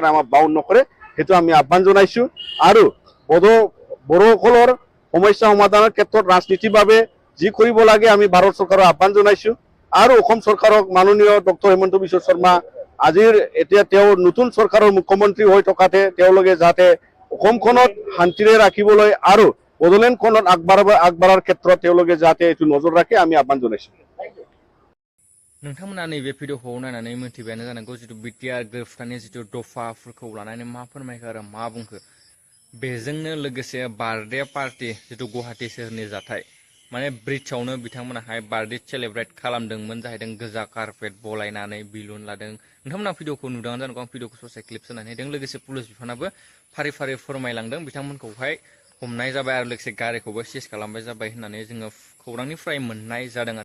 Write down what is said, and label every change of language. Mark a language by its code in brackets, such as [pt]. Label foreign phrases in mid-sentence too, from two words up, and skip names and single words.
[as] আমাক বাউণ্ড নকৰে সেইটো আমি আহ্বান জনাইছোঁ আৰু বড়োসকলৰ সমস্যা সমাধানৰ ক্ষেত্ৰত ৰাজনীতিৰ বাবে যি কৰিব লাগে আমি ভাৰত চৰকাৰৰ আহ্বান জনাইছোঁ আৰু অসম চৰকাৰক মাননীয় ডক্টৰ হিমন্ত বিশ্ব শৰ্মা আজিৰ এতিয়া তেওঁ নতুন চৰকাৰৰ মুখ্যমন্ত্ৰী হৈ থকাতে তেওঁলোকে যাতে অসমখনত শান্তিৰে ৰাখিবলৈ আৰু বড়োলেণ্ডখনত আগবাঢ়াৰ ক্ষেত্ৰত তেওঁলোকে যাতে এইটো নজৰ ৰাখে আমি আহ্বান জনাইছোঁ [brx] नोंथांमोना नैबे भिडिअखौ नायनानै मिथिबायानो जानांगौ जिथु BTR गोरोबथानि जिथु दफाफोरखौ लानानै मा फोरमायखो आरो मा बुंखो बेजोंनो लोगोसे [en] birthday party [brx] जिथु गुवाहाटि सोहोरनि जाथाय माने ब्रिजआवनो बिथांमोनाहाय [en] birthday celebrate [brx] खालामदोंमोन जाहैदों गोजा कारपेट बलायनानै बिलुन लादों नोंथांमोना भिडिअखौ नुदोंआनो जानांगौ आं भिडिअखौ ससे क्लिप होनानै होदों लोगोसे पुलिस बिफानाबो फारि फारि फोरमायलांदों बिथांमोनखौहाय हमनाय जाबाय आरो लोगोसे गारिखौबो सिज खालामनाय जाबाय होननानै जोङो खौरांनिफ्राय मोननाय जादों।